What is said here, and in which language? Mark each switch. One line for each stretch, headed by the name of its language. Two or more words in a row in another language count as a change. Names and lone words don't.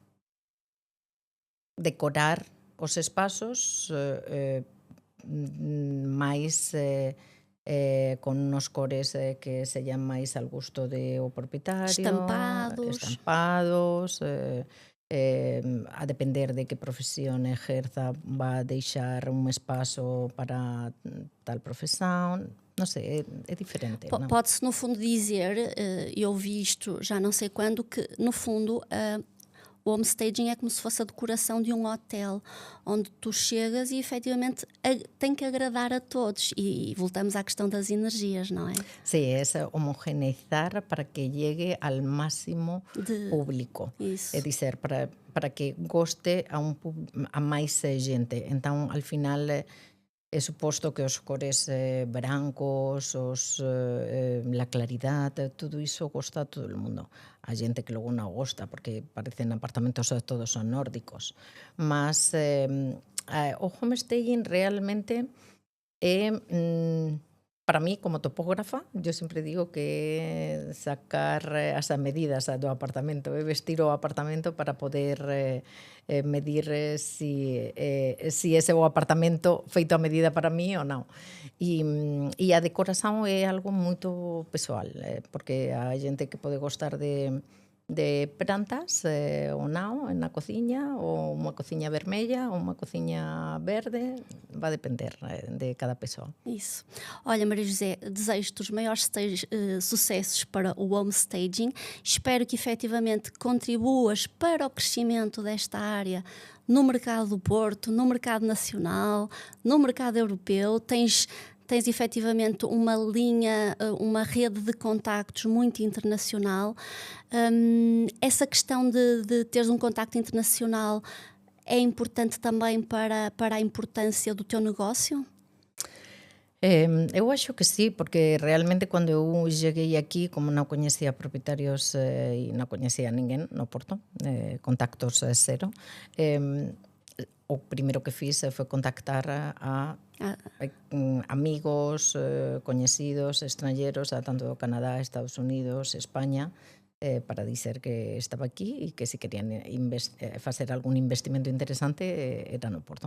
Galician: decorar os espazos máis con unos cores que sellan máis al gusto do propietario, estampados, a depender de que profesión ejerza va a deixar un espazo para tal profesión, non sei, é diferente.
Portuguese: Pode-se no fundo dizer, eu ouvi isto já não sei quando, que no fundo o homestaging é como se fosse a decoração de um hotel, onde tu chegas e efetivamente tem que agradar a todos. E voltamos à questão das energias, não é?
Galician: Sim, é homogeneizar para que llegue ao máximo público.
Portuguese: Isso.
Galician: É dizer, para que goste a máis gente. Então, ao final, é suposto que os cores brancos, la claridade, tudo iso gosta a todo o mundo. A xente que logo non gosta porque parecen apartamentos todos son nórdicos. Mas o homestaging realmente é para mí, como topógrafa,
Spanish: yo siempre digo
Galician: que sacar as medidas do apartamento, vestir o apartamento para poder medir si ese é o apartamento feito a medida para mí ou non. E a decoración é algo moito pessoal, porque a xente que pode gostar de plantas ou non na cociña, ou unha cociña vermella ou unha cociña verde,
Portuguese: vai depender de cada pessoa. Isso. Olha, Maria José, desejo-te os maiores sucessos para o home staging. Espero que efetivamente contribuas para o crescimento desta área no mercado do Porto, no mercado nacional, no mercado europeu. Tens efetivamente uma linha, uma rede de contactos muito internacional. Essa questão de teres um contacto internacional é importante também para a importância do teu negócio? Eu acho que sí,
Galician: porque realmente cando eu cheguei aquí, como non coñecía propietarios e non coñecía a ninguén no Porto, contactos cero, o primeiro que fiz foi contactar a amigos, coñecidos, estrangeros, tanto do Canadá, Estados Unidos, España, para dizer que estaba aquí e que se querían facer algún investimento interesante era no Porto.